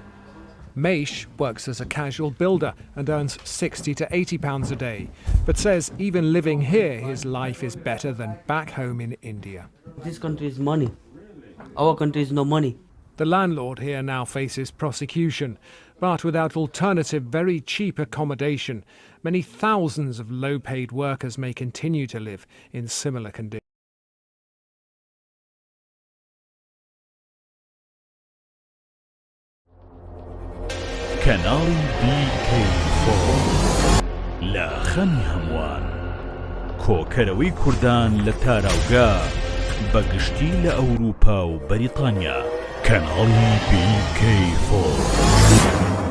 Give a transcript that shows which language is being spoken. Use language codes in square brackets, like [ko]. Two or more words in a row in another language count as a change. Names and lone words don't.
[en] Maish works as a casual builder and earns £60 to £80 a day, but says even living here his life is better than back home in India. This country is money. Our country is no money. The landlord here now faces prosecution, but without alternative, very cheap accommodation, many thousands of low-paid workers may continue to live in similar conditions. [ckb] کەناڵی BK4 لە خەمی هەمووان کۆکەرەوەی کوردان لە تاراوگا بەگشتی لە ئەوروپا و بەریتانیا کەناڵی BK4